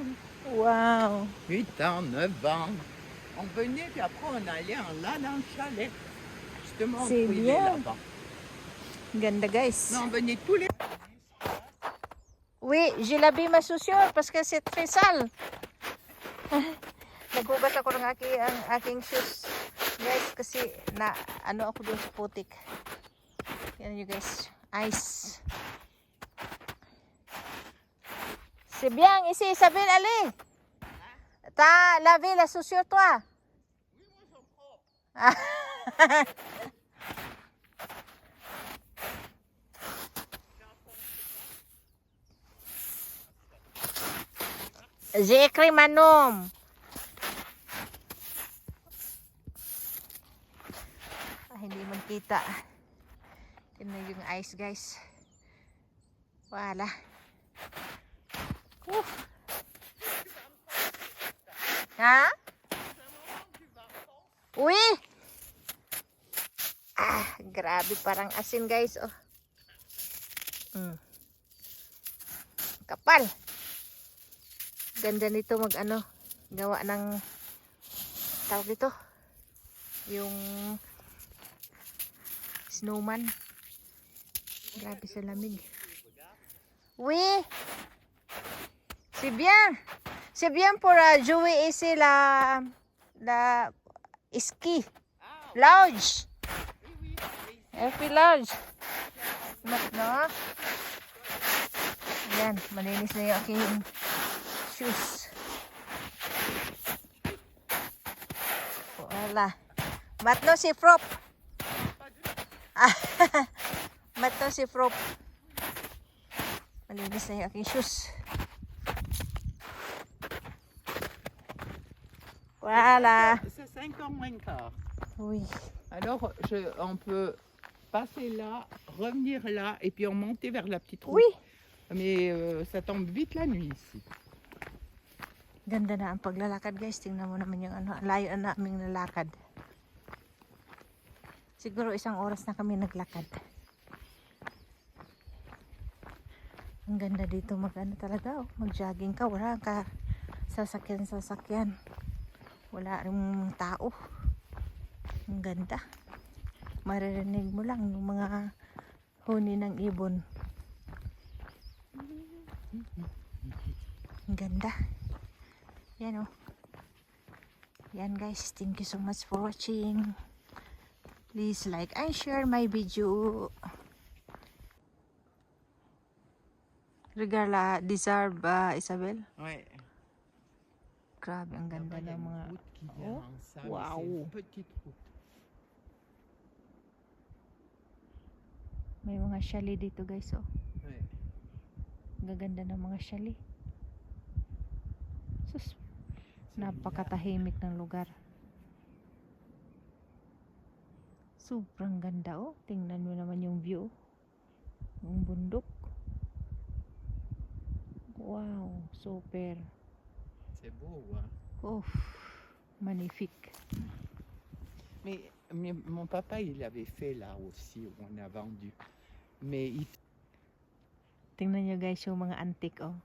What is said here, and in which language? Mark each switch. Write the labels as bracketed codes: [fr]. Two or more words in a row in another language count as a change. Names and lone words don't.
[fr] Wow. 8 ans, 9 ans. On venait, puis après, on allait là dans le chalet. Justement, on C'est priait bien. là-bas. [tl] Ganda guys. [fr] Mais on venait tous les... Oui, j'ai lavé ma chaussure parce que c'est très sale. [tl] Naghugas ako ng aking shoes. Guys, kasi na ano ako doon sa putik. Yan nyo guys. Ice. [fr] C'est bien ici, Isabelle, allez. T'as lavé la chaussure, toi? Oui, moi, ils sont propres. J'ai écrit Manom. [tl] Hindi man kita. Tingnan yung ice guys. Wala. Ha? Uy! Ah, grabe parang asin guys. Oh. Kapal. Ganda nito mag ano, gawa ng tawag dito. Yung snowman. Grabe sa lamig. [fr] Oui. C'est bien. C'est bien pour jouer ici la ski. Lodge. Happy Lodge. [tl] No? Yan, malinis na yung aking shoes. Wala. Matno si Frop. Matno si Frop. Malinis na yung aking shoes. [fr] Voilà. C'est 5h moins le quart. Oui. Alors, on peut passer là, revenir là, et puis remonter vers la petite route. Oui. Mais ça tombe vite la nuit ici. [tl] Ganda na ang paglalakad guys. Tingnan mo naman yung ano, layo na naming nalakad. Siguro 1 oras na kami naglakad. Ang ganda dito mag-ano talaga. Oh. Mag-jogging ka. Wala ka sasakyan. Wala rin tao. Ang ganda. Maririnig mo lang yung mga huni ng ibon. Ang ganda. Yan oh. Yan guys. [en] Thank you so much for watching. Please like and share my video. [fr] Regarde la deserve Isabel. Ouais. [tl] Grabe, ang ganda ng mga... Oh, wow. [fr] Petite route. [tl] May mga chalet dito guys oh. [fr] Ouais. [tl] Gaganda ng mga chalet. Sus, napakatahimik ng lugar. Sobrang ganda oh. Tingnan mo naman yung view. Yung bundok. Wow, super. [fr] C'est beau, hein. Oh, magnifique. Mais mon papa, il avait fait là aussi, où on a vendu. Mais il... [tl] Tingnan nyo guys yung mga antique oh.